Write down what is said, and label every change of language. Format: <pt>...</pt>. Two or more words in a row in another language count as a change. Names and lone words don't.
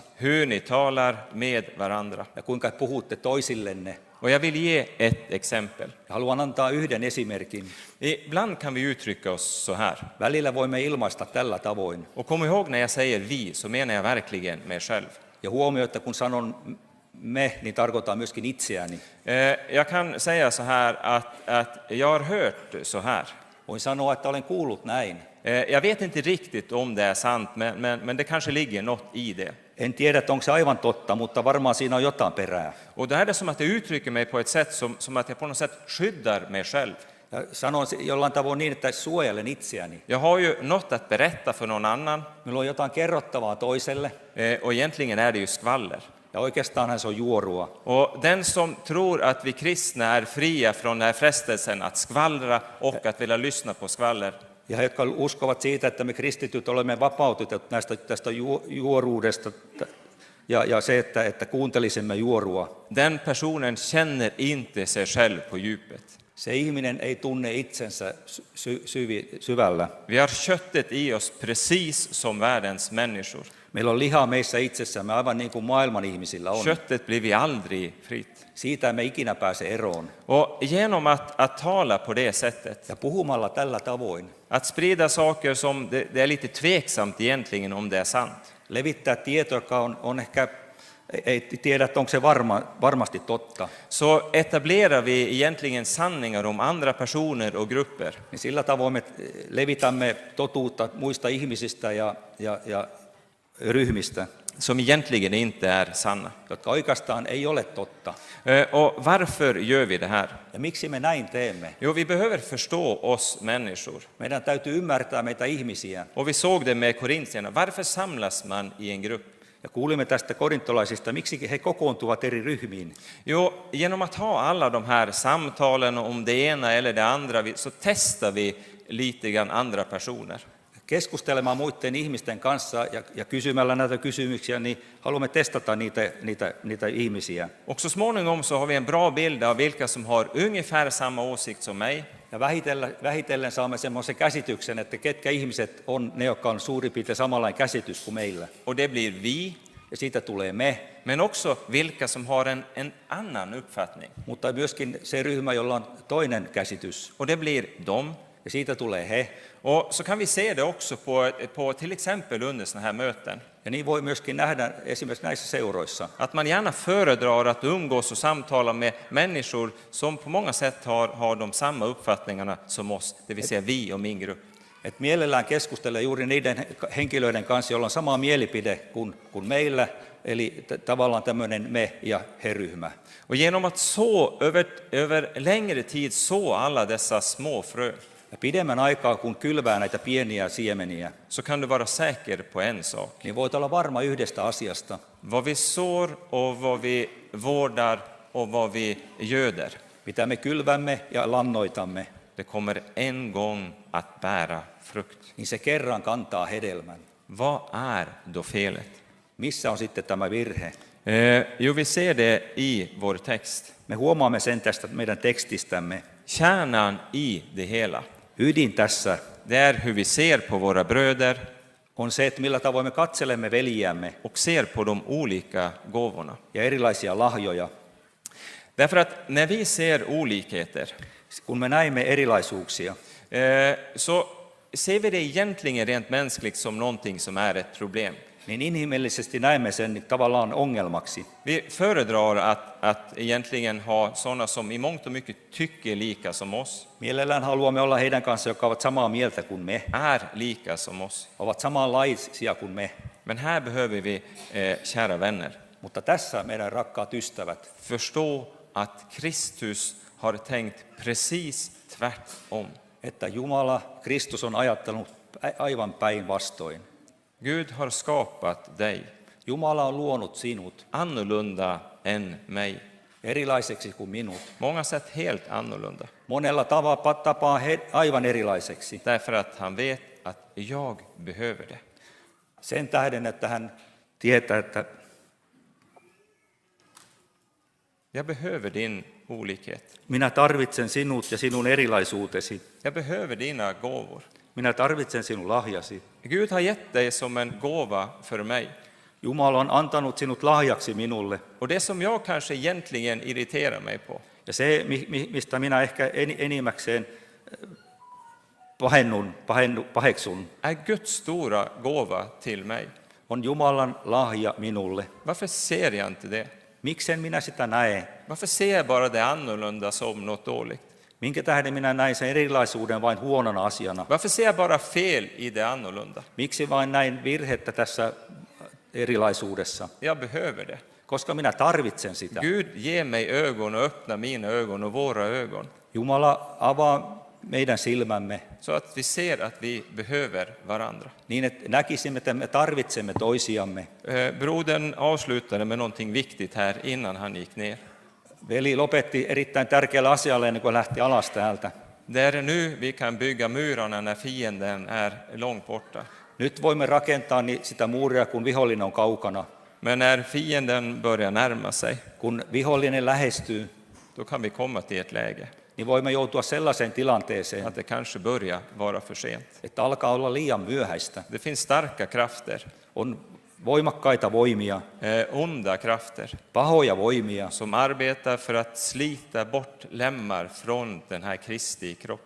<sv>hur ni talar med varandra.</sv> <fi>ja kuinka puhutte toisillenne.</fi> <sv>Och jag vill ge ett exempel.</sv> <fi>Ja haluan antaa yhden esimerkin.</fi> <sv>Ibland kan vi uttrycka oss så här.</sv> <fi>Välillä voimme ilmaista tällä tavoin.</fi> <sv>Och kom ihåg när jag säger vi så menar jag verkligen mig själv.</sv> <fi>Ja huomioi, että kun sanon me, niin tarkoitan myöskin itseäni.</fi> <sv>Jag kan säga så här att jag har hört så här.</sv> <fi>Voin sanoa, että olen kuullut näin.</fi> <sv>Jag vet inte riktigt om det är sant, men det kanske ligger något i det.</sv> <fi>En tiedä, että onko se aivan totta, mutta varmaan siinä on jotain perää.</fi> <sv>Och då är det som att jag uttrycker mig på ett sätt som att jag på något sätt skyddar mig själv.</sv> <fi>Ja sanon jollain tavoin niin, että suojelen itseäni.</fi> <sv>Jag har ju något att berätta för någon annan,</sv> <fi>Minulla on jotain kerrottavaa toiselle,</fi> <sv>och egentligen är det ju skvaller.</sv> <fi>ja oikeastaanhan se on juorua.</fi> <sv>Och den som tror att vi kristna är fria från den här frestelsen att skvallra och att vilja lyssna på skvaller,</sv> <fi>Ja he, jotka uskovat siitä, että me kristityt olemme vapautetut tästä juoruudesta ja se, että kuuntelisimme juorua.</fi> <sv>den personen känner inte sig själv på djupet.</sv> <fi>Se ihminen ei tunne itsensä syvällä.</fi> <sv>Vi har köttet i oss precis som världens människor.</sv> <fi>Meillä on lihaa meissä itsessämme, aivan niin kuin maailman ihmisillä on.</fi> <sv>Köttet blir vi aldrig fritt.</sv> <fi>Siitä emme ikinä pääse eroon.</fi> <sv>Och genom att tala på det sättet,</sv> <fi>Ja puhumalla tällä tavoin,</fi> <sv>att sprida saker som det är lite tveksamt egentligen om det är sant.</sv> <fi>levittää tietoa, joka on ehkä, ei tiedä, että onko se varmasti totta,</fi> <sv>Så etablerar vi egentligen sanningar om andra personer och grupper</sv> <fi>niin sillä tavoin me levitämme totuutta muista ihmisistä ja ryhmistä,</fi> <sv>som egentligen inte är sanna.</sv> <fi>jotka oikeastaan ei ole totta.</fi> <sv>Och varför gör vi det här?</sv> <fi>Ja miksi me näin teemme?</fi> <sv>Jo, vi behöver förstå oss människor.</sv> <fi>Meidän täytyy ymmärtää meitä ihmisiä.</fi> <sv>Och vi såg det med korintierna. Varför samlas man i en grupp?</sv> <fi>Ja kuulimme tästä korintolaisista, miksi he kokoontuvat eri ryhmiin.</fi> <sv>Jo, genom att ha alla de här samtalen om det ena eller det andra så testar vi lite grann andra personer.</sv> <fi>keskustelemaan muiden ihmisten kanssa ja kysymällä näitä kysymyksiä, niin haluamme testata niitä ihmisiä.</fi> <sv>Och så småningom så har vi en bra bild av vilka som har ungefär samma åsikt som mig.</sv> <fi>Ja vähitellen saamme semmoisen käsityksen, että ketkä ihmiset on ne, jotka on suurin piirtein samanlainen käsitys kuin meillä.</fi> <sv>Och det blir vi.</sv> <fi>Ja siitä tulee me,</fi> <sv>Men också vilka som har en annan uppfattning.</sv> <fi>mutta myöskin se ryhmä, jolla on toinen käsitys.</fi> <sv>Och det blir dem.</sv> <fi>Ja siitä tulee he.</fi> <sv>Och så kan vi se det också på till exempel under såna här möten.</sv> <fi>Ja niin voi myöskin nähdä esimerkiksi näissä seuroissa.</fi> <sv>Att man gärna föredrar att umgås och samtala med människor som på många sätt har de samma uppfattningarna som oss. Det vill säga vi och min grupp.</sv> <fi>Et mielellään keskustelee juuri niiden henkilöiden kanssa, joilla on sama mielipide kuin meillä, eli tavallaan tämmöinen me- ja he-ryhmä.</fi> <sv>Och genom att över längre tid så alla dessa små frö,</sv> <fi>Ja pidemmän aikaa, kun kylvää näitä pieniä siemeniä,</fi> <sv>så kan du vara säker på en sak.</sv> <fi>niin voit olla varma yhdestä asiasta.</fi> <sv>Vad vi sår och vad vi vårdar och vad vi göder,</sv> <fi>Mitä me kylvämme ja lannoitamme,</fi> <sv>det kommer en gång att bära frukt.</sv> <fi>niin se kerran kantaa hedelmän.</fi> <sv>Vad är då felet?</sv> <fi>Missä on sitten tämä virhe?</fi> <sv>Jo, vi ser det i vår text.</sv> <fi>Me huomaamme sen tästä meidän tekstistämme.</fi> <sv>Kärnan i det hela,</sv> <fi>Ydin tässä</fi> <sv>det är hur vi ser på våra bröder</sv> <fi>on se, että millä tavoin me katselemme veljiämme</fi> <sv>och ser på de olika gåvorna.</sv> <fi>ja erilaisia lahjoja.</fi> <sv>Därför att när vi ser olikheter</sv> <fi>Kun me näimme erilaisuuksia,</fi> <sv>så ser vi det egentligen rent mänskligt som någonting som är ett problem.</sv> <fi>niin inhimillisesti näemme sen tavallaan ongelmaksi.</fi> <sv>Vi föredrar att egentligen ha sådana som i mångt och mycket tycker lika som oss,</sv> <fi>Mielellään haluamme olla heidän kanssa, jotka ovat samaa mieltä kuin me,</fi> <sv>är lika som oss.</sv> <fi>ovat samanlaisia kuin me.</fi> <sv>Men här behöver vi, kära vänner,</sv> <fi>Mutta tässä meidän rakkaat ystävät,</fi> <sv>förstå att Kristus har tänkt precis tvärtom.</sv> <fi>että Jumala, Kristus on ajattanut aivan päinvastoin.</fi> <sv>Gud har skapat dig</sv> <fi>Jumala on luonut sinut</fi> <sv>annorlunda än mig.</sv> <fi>erilaiseksi kuin minut.</fi> <sv>Många sätt helt annorlunda.</sv> <fi>Monella tapaa aivan erilaiseksi.</fi> <sv>Därför att han vet att jag behöver det.</sv> <fi>Sen tähden, että hän tietää, että</fi> <sv>Jag behöver din olikhet.</sv> <fi>minä tarvitsen sinut ja sinun erilaisuutesi.</fi> <sv>Jag behöver dina gåvor.</sv> <fi>Minä tarvitsen sinun lahjasi.</fi> <sv>Gud har gett dig som en gåva för mig.</sv> <fi>Jumala on antanut sinut lahjaksi minulle.</fi> <sv>Och det som jag kanske egentligen irriterar mig på,</sv> <fi>Ja se, mistä minä ehkä enimmäkseen paheksun,</fi> <sv>är Guds stora gåva till mig.</sv> <fi>on Jumalan lahja minulle.</fi> <sv>Varför ser jag inte det?</sv> <fi>Miksen minä sitä näe?</fi> <sv>Varför ser jag bara det annorlunda som något dåligt?</sv> <fi>Minkä tähden minä näin sen erilaisuuden vain huonona asiana?</fi> <sv>Varför ser jag bara fel i det annorlunda?</sv> <fi>Miksi vain näin virhettä tässä erilaisuudessa?</fi> <sv>Jag behöver det.</sv> <fi>Koska minä tarvitsen sitä.</fi> <sv>Gud ger mig ögon och öppnar mina ögon och våra ögon,</sv> <fi>Jumala avaa meidän silmämme</fi> <sv>så att vi ser att vi behöver varandra.</sv> <fi>niin, että näkisimme, että me tarvitsemme toisiamme.</fi> <sv>Brodern avslutade med någonting viktigt här innan han gick ner.</sv> <fi>Veli lopetti erittäin tärkeällä asialla ennen kuin lähti alas täältä.</fi> <sv>Det är nu vi kan bygga murarna när fienden är långt borta.</sv> <fi>Nyt voimme rakentaa sitä muuria, kun vihollinen on kaukana.</fi> <sv>Men när fienden börjar närma sig,</sv> <fi>Kun vihollinen lähestyy,</fi> <sv>då kan vi komma till ett läge</sv> <fi>niin voimme joutua sellaiseen tilanteeseen,</fi> <sv>att det kanske börjar vara för sent.</sv> <fi>että alkaa olla liian myöhäistä.</fi> <sv>Det finns starka krafter,</sv> <fi>On voimakkaita voimia,</fi> <sv>onda krafter,</sv> <fi>pahoja voimia,</fi> <sv>som arbetar för att slita bort lemmar från den här Kristi kropp.</sv>